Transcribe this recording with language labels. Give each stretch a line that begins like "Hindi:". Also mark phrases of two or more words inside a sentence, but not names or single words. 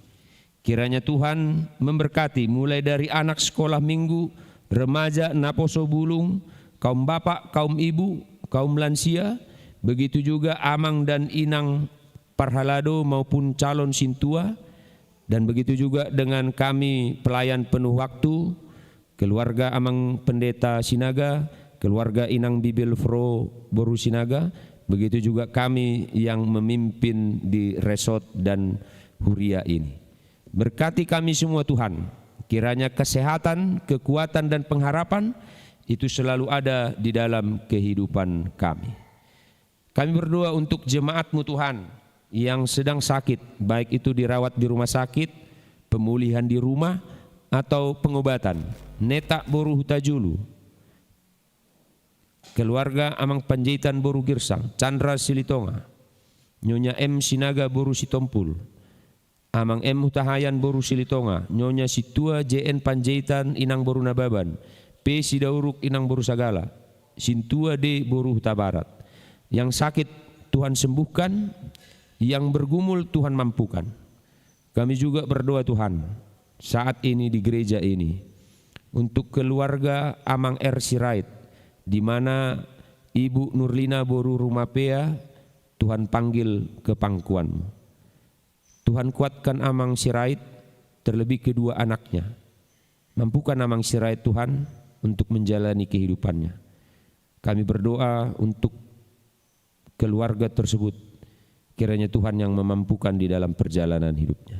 Indonesian: Kiranya Tuhan memberkati mulai dari anak sekolah minggu, remaja Naposo Bulung, kaum bapak, kaum ibu, kaum lansia, begitu juga Amang dan Inang Parhalado maupun calon Sintua, dan begitu juga dengan kami pelayan penuh waktu, keluarga Amang Pendeta Sinaga, keluarga Inang Bibil Fro Boru Sinaga, begitu juga kami yang memimpin di resort dan huria ini. Berkati kami semua Tuhan, kiranya kesehatan, kekuatan dan pengharapan itu selalu ada di dalam kehidupan kami. Kami berdoa untuk jemaat-Mu Tuhan yang sedang sakit, baik itu dirawat di rumah sakit, pemulihan di rumah, atau pengobatan. Netak Boru Hutajulu. keluarga Amang Panjaitan Boru Girsang, Chandra Silitonga, Nyonya M Sinaga Boru Sitompul, Amang M Hutahayan Boru Silitonga, Nyonya Situa JN Panjaitan Inang Boru Nababan, P Sidauruk Inang Boru Sagala, Sintua D Boru Huta Barat. Yang sakit Tuhan sembuhkan, yang bergumul Tuhan mampukan. Kami juga berdoa Tuhan saat ini di gereja ini untuk keluarga Amang R Sirait, di mana Ibu Nurlina Boru Rumapea, Tuhan panggil ke pangkuan-Mu. Tuhan kuatkan Amang Sirait, terlebih kedua anaknya. Mampukan Amang Sirait Tuhan untuk menjalani kehidupannya. Kami berdoa untuk keluarga tersebut, kiranya Tuhan yang memampukan di dalam perjalanan hidupnya.